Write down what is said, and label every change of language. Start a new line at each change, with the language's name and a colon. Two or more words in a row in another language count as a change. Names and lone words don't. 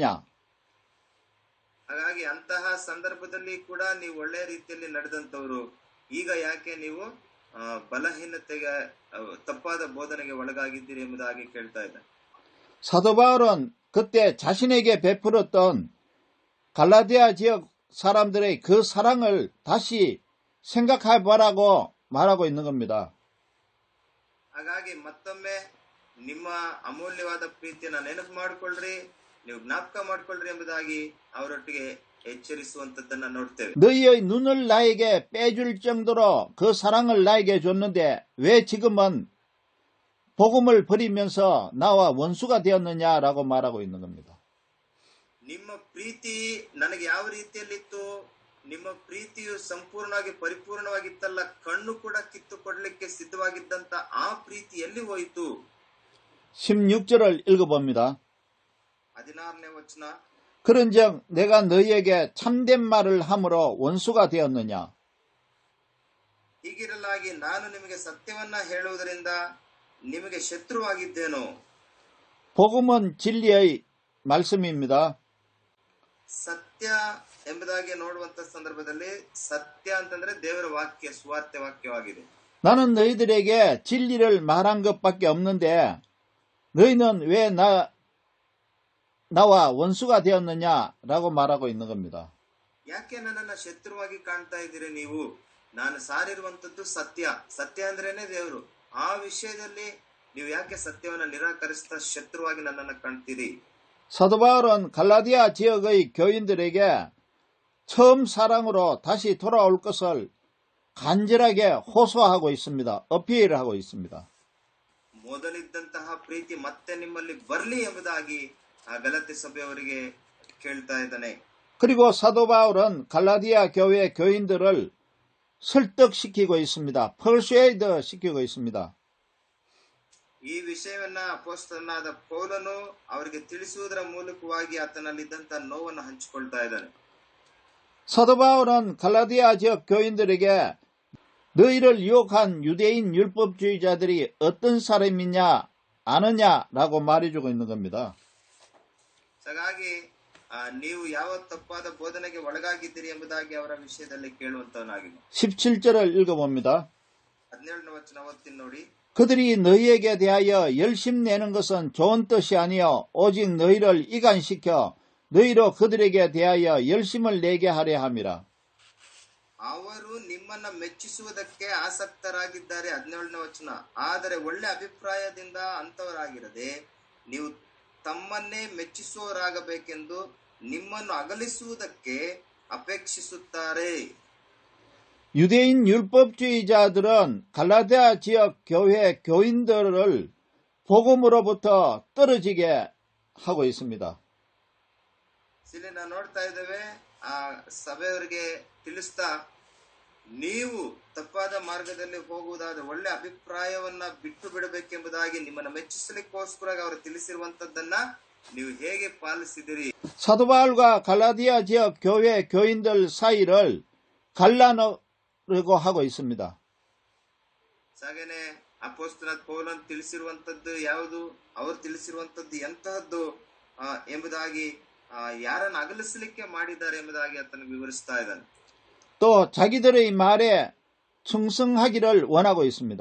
Kannada: ಹಾಗಾಗಿ ಅಂತಹ ಸಂದರ್ಭದಲ್ಲಿ ಕೂಡ ನೀವು ಒಳ್ಳೆಯ ರೀತಿಯಲ್ಲಿ ನಡೆದಂತವರು ಈಗ ಯಾಕೆ ನೀವು ಬಲಹೀನತೆಗೆ, ತಪ್ಪಾದ ಬೋಧನೆಗೆ ಒಳಗಾಗಿದ್ದೀರಿ ಎಂಬುದಾಗಿ ಕೇಳ್ತಾ ಇದ್ದಾರೆ.
Korean: 사도 바울은 그때 자신에게 베풀었던 갈라디아 지역 사람들의 그 사랑을 다시 생각해보라고 말하고 있는 겁니다.
Kannada: ಹಾಗಾಗಿ ಮತ್ತೊಮ್ಮೆ ನಿಮ್ಮ ಅಮೂಲ್ಯವಾದ ಪ್ರೀತಿಯನ್ನ ನೆನಪು ಮಾಡಿಕೊಳ್ಳ್ರಿ, ನೀವು ಜ್ಞಾಪಕ ಮಾಡಿಕೊಳ್ಳ್ರಿ ಎಂಬುದಾಗಿ ಅವರೊಟ್ಟಿಗೆ ಎಚ್ಚರಿಸುವಂತದ್ದನ್ನ ನೋಡ್ತೇವೆ.
Korean: 너희의 눈을 나에게 빼줄 정도로 그 사랑을 나에게 줬는데 왜 지금은 복음을 버리면서 나와 원수가 되었느냐라고 말하고 있는 겁니다.
Kannada: ನಿಮ್ಮ ಪ್ರೀತಿ ನನಗೆ ಯಾವ ರೀತಿಯಲ್ಲಿತ್ತು, ನಿಮ್ಮ ಪ್ರೀತಿಯು ಸಂಪೂರ್ಣವಾಗಿ ಪರಿಪೂರ್ಣವಾಗಿತ್ತಲ್ಲ, ಕಣ್ಣು ಕೂಡ ಕಿತ್ತು ಕೊಡ್ಲಿಕ್ಕೆ ಸಿದ್ಧವಾಗಿದ್ದಂತ ಆ ಪ್ರೀತಿ ಎಲ್ಲಿ ಹೋಯಿತು?
Korean: 16절을 읽어봅니다.
Kannada: 16ನೇ ವಚನ.
Korean: 그런즉 내가 너희에게 참된 말을 함으로 원수가 되었느냐?
Kannada: ಹೀಗಿರಲಾಗಿ ನಾನು ನಿಮಗೆ ಸತ್ಯವನ್ನ ಹೇಳುವುದರಿಂದ ನಿಮಗೆ ಶತ್ರುವಾಗಿದ್ದೇನೋ?
Korean: 복음은 진리의 말씀입니다.
Kannada: ಸತ್ಯ ಎಂಬುದಾಗಿ ನೋಡುವಂತ ಸಂದರ್ಭದಲ್ಲಿ ಸತ್ಯ ಅಂತಂದ್ರೆ ದೇವರ ವಾಕ್ಯ, ಸುವಾರ್ತೆ ವಾಕ್ಯವಾಗಿದೆ.
Korean: 나는 너희들에게 진리를 말한 것밖에 없는데 너희는 왜 나와 원수가 되었느냐라고 말하고 있는 겁니다.
Kannada: ಯಾಕೆ ನನ್ನನ್ನ ಶತ್ರುವಾಗಿ ಕಾಣ್ತಾ ಇದ್ದೀರಿ ನೀವು? ನಾನು ಸಾರಿರುವಂತದ್ದು ಸತ್ಯ, ಸತ್ಯ ಅಂದ್ರೇನೆ ದೇವರು. ಆ ವಿಷಯದಲ್ಲಿ ನೀವು ಯಾಕೆ ಸತ್ಯವನ್ನ ನಿರಾಕರಿಸ್ತಾ ಶತ್ರುವಾಗಿ ನನ್ನನ್ನ ಕಾಣ್ತೀರಿ?
Korean: 사도 바울은 갈라디아 지역의 교인들에게 처음 사랑으로 다시 돌아올 것을 간절하게 호소하고 있습니다. 어필하고 있습니다.
Kannada: ಮೊದಲಿದ್ದಂತಹ ಪ್ರೀತಿ ಮತ್ತೆ ನಿಮ್ಮಲ್ಲಿ ಬರಲಿ ಎಂಬುದಾಗಿ ಆ ಗಲಾತ್ಯ ಸಭೆಯವರಿಗೆ ಕೇಳ್ತಾ ಇದ್ದಾನೆ.
Korean: 그리고 사도 바울은 갈라디아 교회 교인들을 설득시키고 있습니다. 퍼수에이드 시키고 있습니다.
Kannada: ಈ ವಿಷಯವನ್ನ ಅಪೊಸ್ತಲನಾದ ಪೌಲನು ಅವರಿಗೆ ತಿಳಿಸುವುದರ ಮೂಲಕವಾಗಿ ಆತನಲ್ಲಿದ್ದಂತ ನೋವನ್ನು ಹಂಚಿಕೊಳ್ತಾ ಇದ್ದಾನೆ.
Korean: 사도 바울은 갈라디아 지역 교인들에게 너희를 유혹한 유대인 율법주의자들이 어떤 사람이냐 아느냐라고 말해주고 있는 겁니다.
Kannada: ಹಾಗಾಗಿ ನೀವು ಯಾವ ತಪ್ಪಾದ ಬೋಧನೆಗೆ ಒಳಗಾಗಿದ್ದೀರಿ ಎಂಬುದಾಗಿ ಅವರ ವಿಷಯದಲ್ಲಿ ಕೇಳುವಂತವನಾಗಿದೆ.
Korean: 17절을 읽어봅니다.
Kannada: 17ನೇ ವಚನ ಓದ್ತೀನಿ ನೋಡಿ.
Korean: 그들이 너희에게 대하여 열심 내는 것은 좋은 뜻이 아니요 오직 너희를 이간시켜 너희로 그들에게 대하여 열심을 내게 하려 함이라.
Kannada: ಅವರು ನಿಮ್ಮನ್ನ ಮೆಚ್ಚಿಸುವುದಕ್ಕೆ ಆಸಕ್ತರಾಗಿದ್ದಾರೆ. 17ನೇ ವಚನ. ಆದರೆ ಒಳ್ಳೆ ಅಭಿಪ್ರಾಯದಿಂದ ಅಂತವರಾಗಿರದೆ ನೀವು ತಮ್ಮನ್ನೇ ಮೆಚ್ಚಿಸುವವರಾಗಬೇಕೆಂದು ನಿಮ್ಮನ್ನು ಅಗಲಿಸುವುದಕ್ಕೆ ಅಪೇಕ್ಷಿಸುತ್ತಾರೆ.
Korean: 유대인 율법주의자들은 갈라디아 지역 교회 교인들을 복음으로부터 떨어지게 하고 있습니다.
Kannada: ಇಲ್ಲಿ ನಾವು ನೋಡ್ತಾ ಇದ್ದೇವೆ, ಆ ಸಭೆಯವರಿಗೆ ತಿಳಿಸ್ತಾ, ನೀವು ತಪ್ಪಾದ ಮಾರ್ಗದಲ್ಲಿ ಹೋಗುವುದಾದ ಒಳ್ಳೆ ಅಭಿಪ್ರಾಯವನ್ನ ಬಿಟ್ಟು ಬಿಡಬೇಕೆಂಬುದಾಗಿ ನಿಮ್ಮನ್ನು ಮೆಚ್ಚಿಸಲಿಕ್ಕೋಸ್ಕರ ಅವರು ತಿಳಿಸಿರುವಂತದ್ದನ್ನ ನೀವು ಹೇಗೆ ಪಾಲಿಸಿದಿರಿ.
Korean: 사도 바울과 갈라디아 지역 교회 교인들 사이를 갈라놓으려고 하고 있습니다.
Kannada: ಹಾಗೇನೆ ಅಪೊಸ್ತಲನಾದ ಪೌಲನು ತಿಳಿಸಿರುವಂತದ್ದು ಯಾವುದು, ಅವರು ತಿಳಿಸಿರುವಂತದ್ದು ಎಂತಹದ್ದು ಎಂಬುದಾಗಿ ಯಾರನ್ನು ಅಗಲಿಸಲಿಕ್ಕೆ ಮಾಡಿದ್ದಾರೆ ಎಂಬುದಾಗಿ ಆತನಿಗೆ ವಿವರಿಸ್ತಾ ಇದ್ದಾನೆ.
Korean: 또 자기들의 말에 충성하기를 원하고 있습니다.